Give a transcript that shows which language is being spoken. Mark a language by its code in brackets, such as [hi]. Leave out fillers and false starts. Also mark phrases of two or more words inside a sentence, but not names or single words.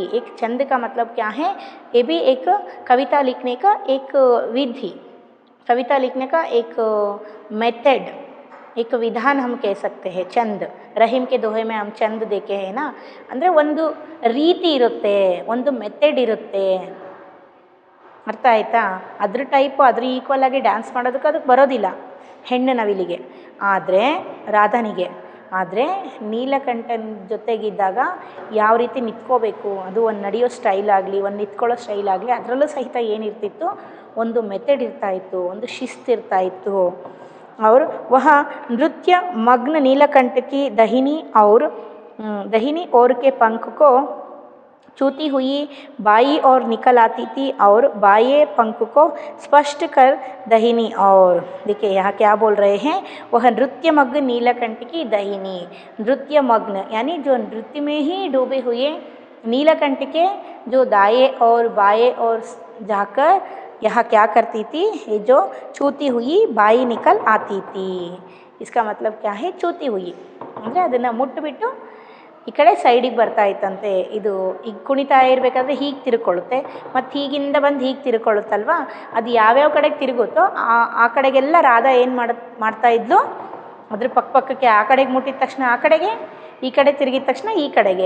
[hi] एक छंद का मतलब क्या है, ये भी एक कविता लिखने का एक विधि, कविता लिखने का एक मेथड, एक विधान हम कह सकते हैं. ಚಂದ್ ರहीम के दोहे में हम ಚಂದ್ देखे हैं ना, [kn] ಅಂದರೆ ಒಂದು ರೀತಿ ಇರುತ್ತೆ, ಒಂದು ಮೆಥಡ್ ಇರುತ್ತೆ, ಅರ್ಥ ಆಯಿತಾ. ಅದ್ರ ಟೈಪು ಅದ್ರ ಈಕ್ವಲ್ ಆಗಿ ಡ್ಯಾನ್ಸ್ ಮಾಡೋದಕ್ಕೆ ಅದಕ್ಕೆ ಬರೋದಿಲ್ಲ ಹೆಣ್ಣು ನವಿಲಿಗೆ, ಆದರೆ ರಾಧನಿಗೆ. ಆದರೆ ನೀಲಕಂಠನ ಜೊತೆಗಿದ್ದಾಗ ಯಾವ ರೀತಿ ನಿಂತ್ಕೋಬೇಕು, ಅದು ಒಂದು ನಡೆಯೋ ಸ್ಟೈಲ್ ಆಗಲಿ, ಒಂದು ನಿಂತ್ಕೊಳ್ಳೋ ಸ್ಟೈಲ್ ಆಗಲಿ, ಅದರಲ್ಲೂ ಸಹಿತ ಏನಿರ್ತಿತ್ತು, ಒಂದು ಮೆಥಡ್ ಇರ್ತಾಯಿತ್ತು, ಒಂದು ಶಿಸ್ತು ಇರ್ತಾಯಿತ್ತು. [hi] और वह नृत्य मग्न नीलकंठ की दहिनी ओर के पंख को चूती हुई बाई और निकल आती थी और बाएं पंख को स्पष्ट कर दहिनी और. देखिए यहाँ क्या बोल रहे हैं, वह नृत्य मग्न नीलकंठ की दहिनी, नृत्य मग्न यानी जो नृत्य में ही डूबे हुए नीलकंठ के जो दाएं और बाएं और जाकर यहाँ क्या करती थी, ये जो छूती हुई बाई निकल आती थी. इसका मतलब क्या है, छूती हुई [kn] ಅಂದರೆ ಅದನ್ನು ಮುಟ್ಟುಬಿಟ್ಟು ಈ ಕಡೆ ಸೈಡಿಗೆ ಬರ್ತಾ ಇತ್ತಂತೆ. ಇದು ಈಗ ಕುಣಿತಾ ಇರಬೇಕಾದ್ರೆ ಹೀಗೆ ತಿರ್ಕೊಳ್ಳುತ್ತೆ, ಮತ್ತು ಹೀಗಿಂದ ಬಂದು ಹೀಗೆ ತಿರ್ಕೊಳ್ಳುತ್ತಲ್ವ, ಅದು ಯಾವ್ಯಾವ ಕಡೆಗೆ ತಿರುಗುತ್ತೋ ಆ ಕಡೆಗೆಲ್ಲ ರಾಧಾ ಏನು ಮಾಡ್ತಾ ಇದ್ಲು, ಅದ್ರ ಪಕ್ಕಕ್ಕೆ ಆ ಕಡೆಗೆ ಮುಟ್ಟಿದ ತಕ್ಷಣ ಆ ಕಡೆಗೆ, ಈ ಕಡೆ ತಿರುಗಿದ ತಕ್ಷಣ ಈ ಕಡೆಗೆ.